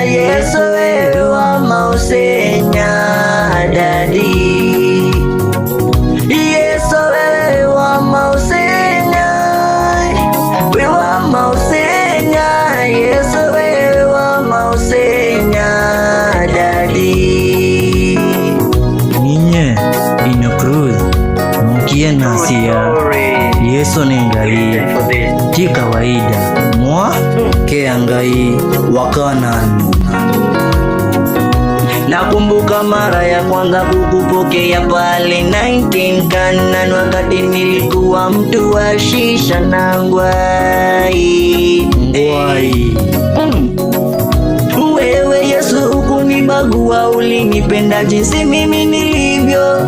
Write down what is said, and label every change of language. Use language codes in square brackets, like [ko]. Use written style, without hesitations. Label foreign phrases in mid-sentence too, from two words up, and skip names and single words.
[sw] Yesu wewe wa mausenya dadi. Yesu wewe wa mausenya, wewe wa mausenya. Yesu wewe wa mausenya dadi. [kam] Ninye ino cruz mukie nasia Yesu ni ngai ti kawaida mwa ke ngai wakanani. [sw] Nakumbuka mara ya kwanza kukupokea pale 19 Canaan, wakati nilikuwa mtu wa shisha na ngwai. Wewe Yesu hukunibagua, ulinipenda jinsi mimi nilivyo.